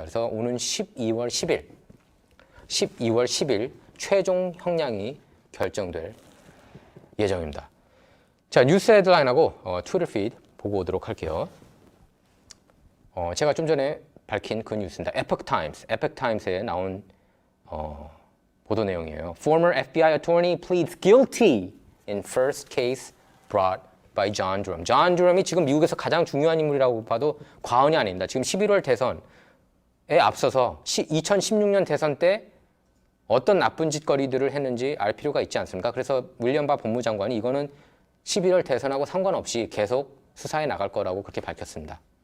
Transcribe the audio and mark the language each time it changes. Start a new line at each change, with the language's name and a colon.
Korean: 그래서 오는 12월 10일 최종 형량이 결정될 예정입니다. 자, 뉴스 헤드라인하고 트위터 피드 보고 오도록 할게요. 제가 좀 전에 밝힌 그 뉴스입니다. 에포크 타임스에 나온 보도 내용이에요.
English: Former FBI attorney pleads guilty in first case brought by John Durham.
Korean: 존 드럼이 지금 미국에서 가장 중요한 인물이라고 봐도 과언이 아닙니다. 지금 11월 대선에 앞서서 2016년 대선 때 어떤 나쁜 짓거리들을 했는지 알 필요가 있지 않습니까? 그래서 윌리엄 바 법무장관이 이거는 11월 대선하고 상관없이 계속 수사해 나갈 거라고 그렇게 밝혔습니다.